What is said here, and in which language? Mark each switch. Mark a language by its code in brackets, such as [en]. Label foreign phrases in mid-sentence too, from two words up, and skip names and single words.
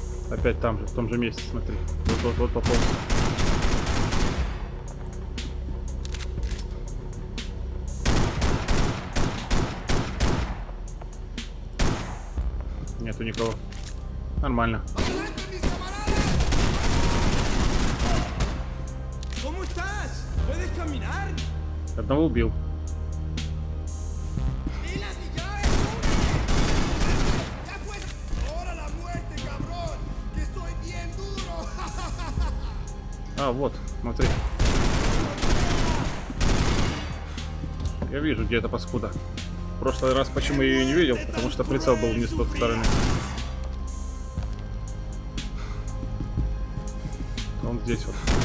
[ru] Опять там же, в том же месте, смотри. Вот пополз. Нету никого. Нормально. [es] ¿Cómo estás? ¿Puedes caminar? [ru] Одного убил. [es] ¡Ya pues! ¡Ahora la muerte, cabrón! ¡Que estoy bien duro! [ru] А, вот, смотри. Я вижу, где эта паскуда. В прошлый раз почему я ее не видел? Потому что прицел был не с той стороны. Он здесь вот.